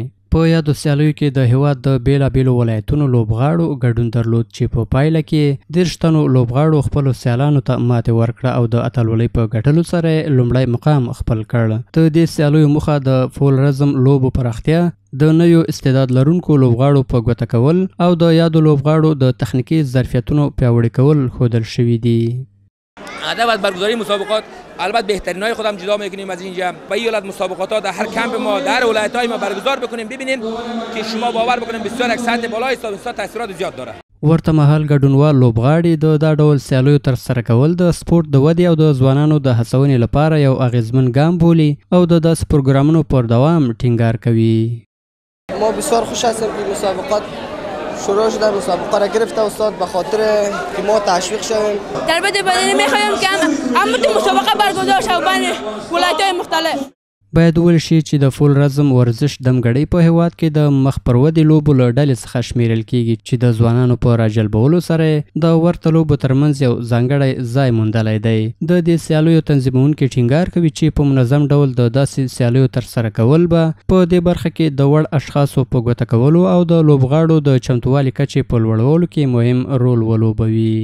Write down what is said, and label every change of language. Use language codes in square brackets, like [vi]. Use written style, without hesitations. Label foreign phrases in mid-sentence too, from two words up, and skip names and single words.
[ps] په یادو سیالیو کې د هیواد د بیلابیلو ولایتونو لوبغاړو ګډون درلود چې په پایله کې 30 تنو لوبغاړو خپلو سیالانو ته ماتې ورکړه او د اتلولۍ په ګټلو سره لومړی مقام خپل کړ. د دې سیالیو موخه د فول رزم لوبو پراختیا، د نویو استعداد لرونکو لوبغاړو په ګوته کول او د یادو لوبغاړو د تخنیکي ظرفیتونو پیاوړي کول ښودل شوي دي. [fa] هدف از برگزاری مسابقات البته بهترینای خودم جدا میکنیم از اینجا و این حالت مسابقات ها در هر کمپ ما در ولایت‌های ما برگزار بکنیم، ببینیم که شما باور بکنیم بسیار یک سطح بالای حساب تاثیرات زیاد داره. [ps] ورته مهال ګډونوال لوبغاړي د دا ډول سیالیو ترسره کول د سپورت د ودې او د ځوانانو د هڅونې لپاره یو اغیزمن ګام بولي او د داسې پروګرامونو پر دوام ټینګار کوي. [fa] ما بسیار خوش هستیم که مسابقات شروع شده. مسابقه را گرفته استاد به خاطر که ما تشویق شویم. تربیت بدنی میخوایم که همون مسابقه برگزار شود بین ولایت‌های مختلف. [ps] باید وویل شي چې د فول رزم ورزش دمګړۍ په هیواد کې د مخ پر ودې لوبو له ډلې څخه شمیرل کیږي چې د ځوانانو په راجلبولو سره د ورته لوبو ترمنځ یو ځانګړی ځای موندلی دی. د دې سیالیو تنظیمونکي ټینګار کوي چې په منظم ډول د داسې سیالیو ترسره کول به په دې برخه کې د وړ اشخاصو په ګوته کولو او د لوبغاړو د چمتووالي کچې په لوړولو کې مهم رول ولوبوي.